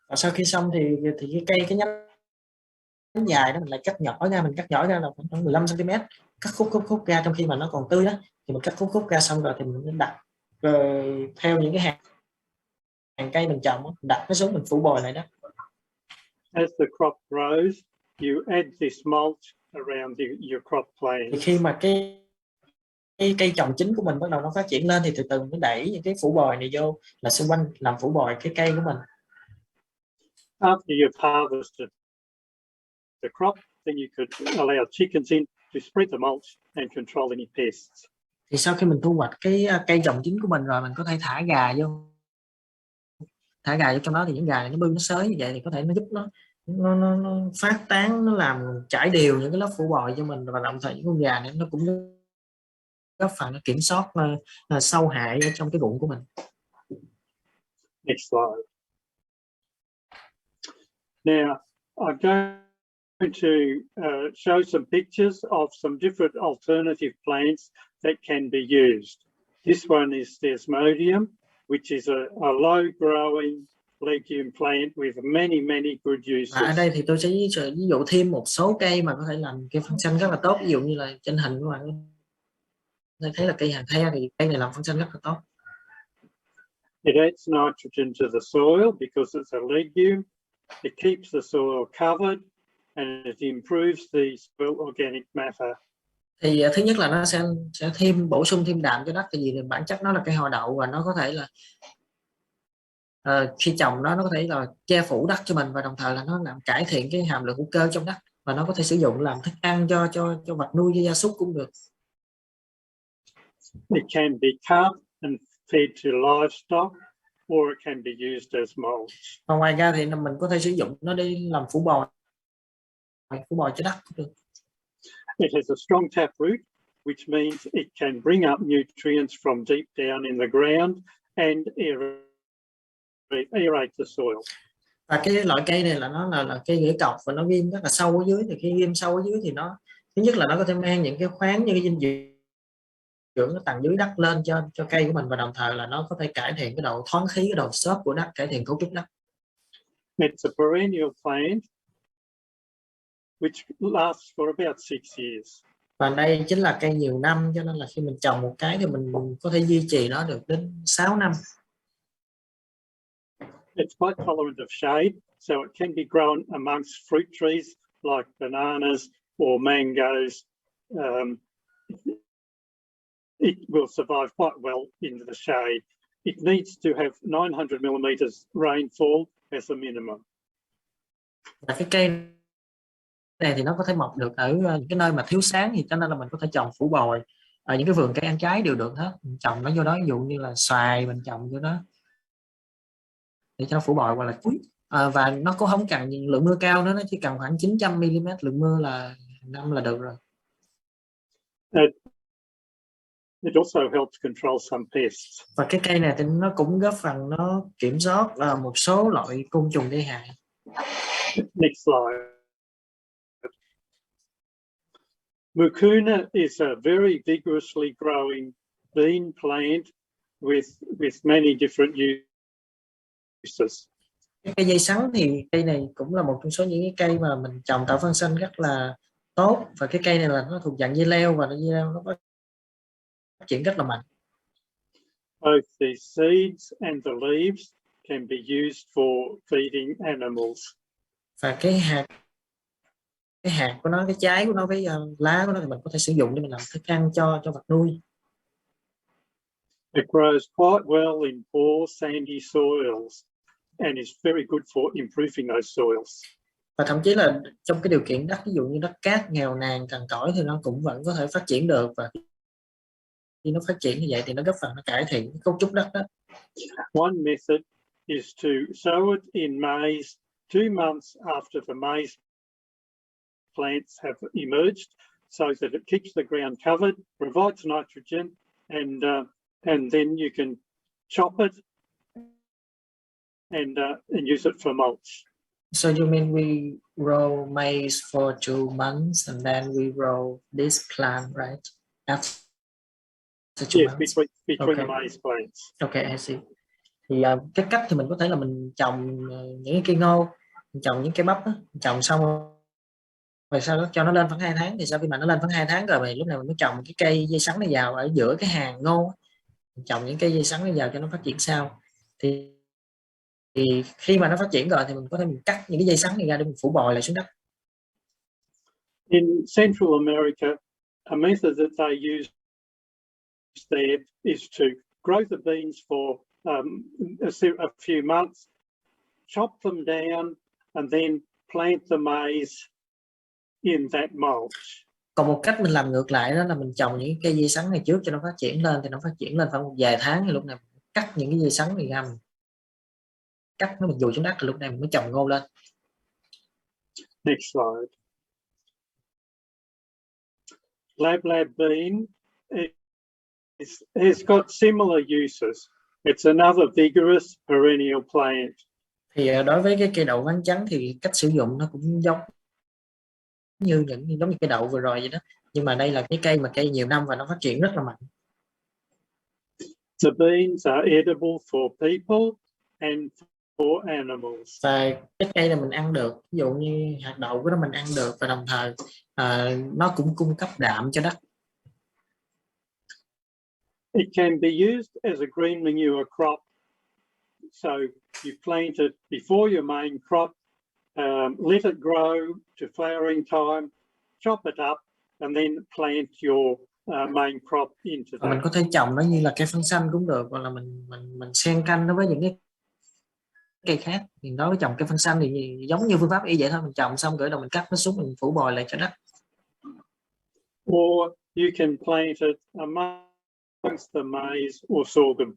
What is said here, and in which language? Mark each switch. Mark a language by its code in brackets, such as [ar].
[vi] Và sau khi xong thì cái nhánh dài đó mình lại cắt nhỏ ra, là khoảng 15 cm, cắt khúc ra trong khi mà nó còn tươi đó, thì mình cắt khúc ra xong rồi thì mình đặt theo những cái hàng cây mình trồng, đặt nó xuống, mình phủ bồi lại đó. [en] As the crop grows, you add this mulch around your crop plant. [vi] Thì khi mà cái cây trồng chính của mình bắt đầu nó phát triển lên thì từ từ mình đẩy những cái phủ bồi này vô là xung quanh, làm phủ bồi cái cây của mình. [en] After you've harvested the crop, then you could allow chickens in to spread the mulch and control any pests. [vi] Thì sau khi mình thu hoạch cái cây trồng chính của mình rồi, mình có thể thả gà vô trong đó, thì những gà này nó bưng nó xới như vậy thì có thể nó giúp nó phát tán, nó làm trải đều những cái lớp phủ bồi cho mình, và đồng thời những con gà này nó cũng góp phần nó kiểm soát sâu hại ở trong cái ruộng của mình. [en] Next slide. Now I'm going to show some pictures of some different alternative plants that can be used. This one is Desmodium, which is a low-growing legume plant with many good uses. [vi] Ở đây thì tôi sẽ ví dụ thêm một số cây mà có thể làm cây phân xanh rất là tốt, ví dụ như là trên hình của bạn thấy là cây hạt the thì cây này làm phân xanh rất là tốt. [en] It adds nitrogen to the soil because it's a legume. It keeps the soil covered and it improves the soil organic matter. [vi] Thì thứ nhất là nó sẽ bổ sung thêm đạm cho đất, tại vì bản chất nó là cây họ đậu và nó có thể là khi trồng nó có thể là che phủ đất cho mình, và đồng thời là nó làm cải thiện cái hàm lượng hữu cơ trong đất, và nó có thể sử dụng làm thức ăn cho vật nuôi, cho gia súc cũng được. [en] It can be cut and fed to livestock, or it can be used as mulch. [vi] Và ngoài ra thì mình có thể sử dụng nó để làm phủ bồi cho đất cũng được. [en] It has a strong taproot, which means it can bring up nutrients from deep down in the ground and aerate the soil. [vi] Và cái loại cây này là nó là cây rễ cọc và nó ghim rất là sâu ở dưới, thì khi ghim sâu ở dưới thì nó thứ nhất là nó có thể mang những cái khoáng như cái dinh dưỡng nó tầng dưới đất lên cho cây của mình, và đồng thời là nó có thể cải thiện cái độ thoáng khí, cái độ xốp của đất, cải thiện cấu trúc đất. [en] It's a perennial plant which lasts for about 6 years. [vi] Và đây chính là cây nhiều năm, cho nên là khi mình trồng một cái thì mình có thể duy trì nó được đến 6 năm. [en] It's quite tolerant of shade, so it can be grown amongst fruit trees like bananas or mangoes. It will survive quite well in the shade. It needs to have 900 millimeters rainfall as a minimum. [vi] Và cái cây này thì nó có thể mọc được ở những cái nơi mà thiếu sáng, thì cho nên là mình có thể trồng phủ bồi ở những cái vườn cây ăn trái đều được hết. Mình trồng nó vô đó, ví dụ như là xoài mình trồng vô đó để cho phủ bồi, hoặc là chuối. Và nó cũng không cần lượng mưa cao nữa, nó chỉ cần khoảng 900 mm lượng mưa là năm là được rồi. [en] It also helps control some pests. [vi] Và cái cây này thì nó cũng góp phần nó kiểm soát một số loại côn trùng gây hại. [en] Next slide. Mucuna is a very vigorously growing bean plant with many different uses. [vi] Cây dây sắn thì cây này cũng là một trong số những cái cây mà mình trồng tạo phân xanh rất là tốt, và cái cây này là nó thuộc dạng dây leo, và dây leo nó phát triển rất là mạnh. [en] Both the seeds and the leaves can be used for feeding animals. [vi] Và cái hạt của nó, cái trái của nó với lá của nó thì mình có thể sử dụng để mình làm thức ăn cho vật nuôi. [en] It grows quite well in poor sandy soils and is very good for improving those soils. [vi] Và thậm chí là trong cái điều kiện đất, ví dụ như đất cát nghèo nàn cằn cỗi, thì nó cũng vẫn có thể phát triển được, và khi nó phát triển như vậy thì nó góp phần nó cải thiện cái cấu trúc đất đó. [en] One method is to sow it in maize 2 months after the maize plants have emerged, so that it keeps the ground covered, provides nitrogen, and then you can chop it and use it for mulch. So you mean we grow maize for 2 months and then we grow this plant, right? After 2 Yes, months. between the Okay. maize plants. Okay, I see. [vi] Thì cái cách thì mình có thể là mình trồng những cái cây ngô, mình trồng những cây bắp đó, mình trồng xong rồi sau đó cho nó lên khoảng 2 tháng, thì sau khi mà nó lên khoảng 2 tháng rồi, thì lúc này mình mới trồng cái cây dây sắn này vào ở giữa cái hàng ngô, mình trồng những cây dây sắn này vào cho nó phát triển sau. Thì khi mà nó phát triển rồi thì mình có thể mình cắt những cái dây sắn này ra để mình phủ bồi lại xuống đất. [en] In Central America, a method that they use there is to grow the beans for a few months, chop them down, and then plant the maize in that mulch. [vi] Còn một cách mình làm ngược lại đó là mình trồng những cây dây sắn này trước cho nó phát triển lên, thì nó phát triển lên khoảng một vài tháng, thì lúc này mình cắt những cái dây sắn này ra, mình cắt nó mình dùi xuống đất, thì lúc này mình mới trồng ngô lên. [en] Next slide. Lab bean has got similar uses. It's another vigorous perennial plant. [vi] Thì đối với cái cây đậu ván trắng thì cách sử dụng nó cũng giống như cây đậu vừa rồi vậy đó, nhưng mà đây là cái cây mà cây nhiều năm và nó phát triển rất là mạnh. [en] The beans are edible for people and for animals. [vi] Và cái cây này mình ăn được, ví dụ như hạt đậu của nó mình ăn được, và đồng thời nó cũng cung cấp đạm cho đất. [en] It can be used as a green manure crop. So you plant it before your main crop, let it grow to flowering time, chop it up, and then plant your main crop into [vi] Mình [en] that. [vi] có thể trồng nó như là cây phân xanh cũng được, hoặc là mình xen canh nó với những cái cây khác. Thì đối với trồng cây phân xanh thì giống như phương pháp y vậy thôi, mình trồng xong gửi đầu mình cắt nó xuống, mình phủ bồi lại cho đất. [en] Or you can plant it amongst the maize or sorghum